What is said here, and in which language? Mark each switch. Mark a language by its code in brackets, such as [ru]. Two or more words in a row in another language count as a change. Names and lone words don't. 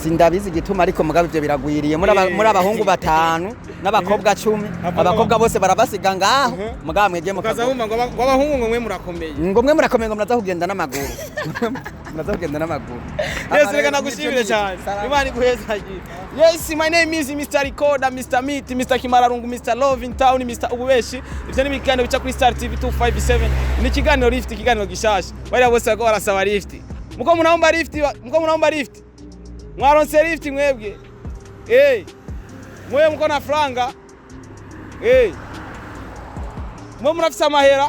[rn] sindabizi igituma ariko mugabo ivyo biragwiriye muri abahungu 5 n'abakobwa 10 abakobwa bose barabasiga ngaho mugabo mwege mukaza bumva ngo abahungu ngo mwe murakomeye ngo muraza kugenda n'amaguru muraza kugenda n'amaguru. Yes, reka nagushimire cyane Imana iguhezagiye. [en] Yes, my name is Mr. Recorder, Mr. Meat, Mr. Kimararungu, Mr. Love in Town, Mr. [rn] Ububeshi. Ivyo ni ibiganiro bica kuri Star TV 257. Ni ikiganiro lift, ikiganiro gishasha. Bari bose bako barasaba lift. [sw] Muko munaomba lift. Mwaronse lift mwebwe. Mwe muko na franga. [rn] Mwe murafisa amahera.